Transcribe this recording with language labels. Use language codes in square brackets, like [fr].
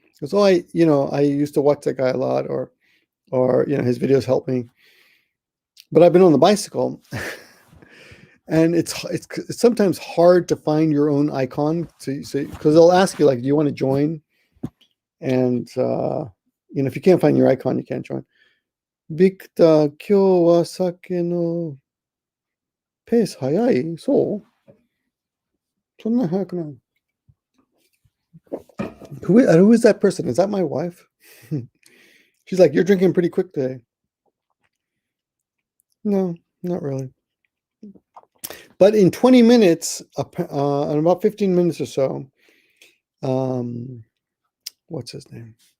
[en] Because, oh, I used to watch that guy a lot, or his videos help me. But I've been on the bicycle, and it's sometimes hard to find your own icon. Because they'll ask you, like, do you want to join? And if you can't find your icon, you can't join. [ja] Victor, 今日は酒のペース早い？そう？そんな早くない？ [en] who is that person? Is that my wife? She's like, you're drinking pretty quick today. No, not really. But in 20 minutes, in about 15 minutes or so, what's his name?